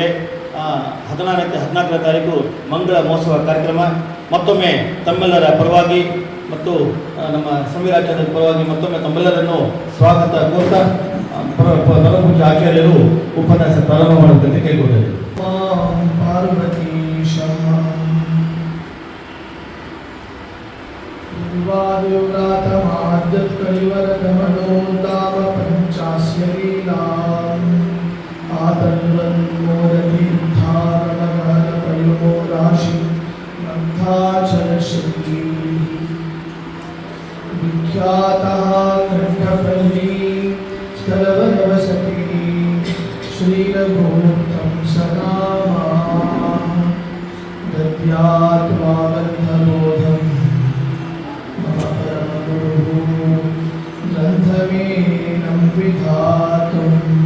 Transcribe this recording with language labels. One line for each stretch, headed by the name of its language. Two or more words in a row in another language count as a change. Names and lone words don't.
Kannada: 14ನೇ ತಾರೀಕು ಮಂಗಳ ಮಹೋತ್ಸವ ಕಾರ್ಯಕ್ರಮ. ಮತ್ತೊಮ್ಮೆ ತಮ್ಮೆಲ್ಲರ ಪರವಾಗಿ ಮತ್ತು ನಮ್ಮ ಸಂವಿರಾಚಾರ್ಯರ ಪರವಾಗಿ ಮತ್ತೊಮ್ಮೆ ತಮ್ಮೆಲ್ಲರನ್ನು ಸ್ವಾಗತ ಕೋರ್ತಾ ಪರಮಪೂಜ್ಯ ಆಚಾರ್ಯರು ಉಪನ್ಯಾಸ ಪ್ರಾರಂಭ ಮಾಡುವಂತೆ ಕೇಳಿಕೊಳ್ಳುತ್ತೇವೆ.
Sanskrit: कलिवरकमलोदाम पंचास्य लीलाम् आतन्वन्मोदतीर्थारमगहनपयोराशि मन्थाचलश्री विख्यातः कण्ठपल्ली स्थलवनवसति श्रीरघुमूर्तं सनामा दद्यात्वा गन्धबोधम् ग्रन्थमेनं विधातुम्